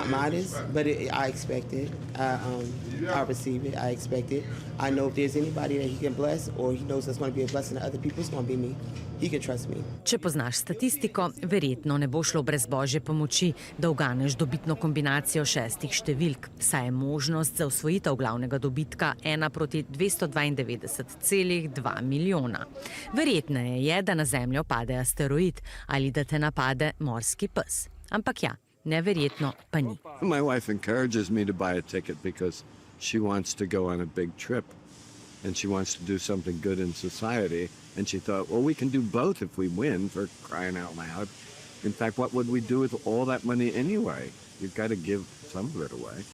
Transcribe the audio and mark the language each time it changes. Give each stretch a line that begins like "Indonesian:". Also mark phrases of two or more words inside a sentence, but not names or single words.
Slovenian: Če poznaš statistiko, verjetno ne bo šlo brez božje pomoči, da uganeš dobitno kombinacijo 6 številk, saj je možnost za osvojitev glavnega dobitka 1:292,2 milijona. Verjetneje je, da na Zemljo pade asteroid ali da te napade morski pes. Ampak ja, neverjetno pa ni.
English: My wife encourages me to buy a ticket because she wants to go on a big trip and she wants to do something good in society. And she thought, well, we can do both if we win, for crying out loud. In fact, what would we do with all that money anyway? You've got to give some of it away.